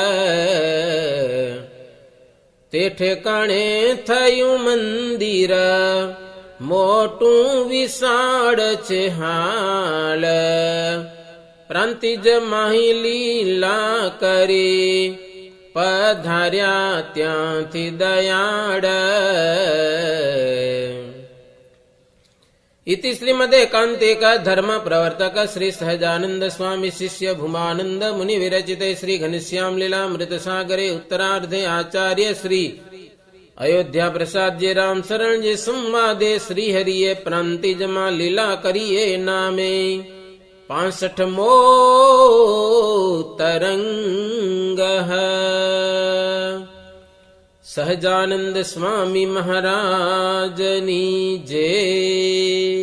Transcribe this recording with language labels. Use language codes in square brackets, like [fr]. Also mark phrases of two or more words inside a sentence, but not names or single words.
[gu] તે ઠેકાણે થયું મંદિર મોટું વિશાળ છે હાલ, પ્રાંતિજ માહી લીલા કરી પધાર્યા ત્યાંથી દયાળ. [sa] इति श्रीमदेकान्तिक धर्म प्रवर्तक श्री सहजानंद स्वामी शिष्य भूमानंद मुनि विरचिते श्री घनश्याम लीलामृत सागरे उत्तरार्धे आचार्य श्री अयोध्या प्रसाद जी राम शरण जी संवादे श्री [gu] હરિયે પ્રાંતિજમા લીલા કરિએ નામે 65મો તરંગ. સહજાનંદ સ્વામી મહારાજની જય.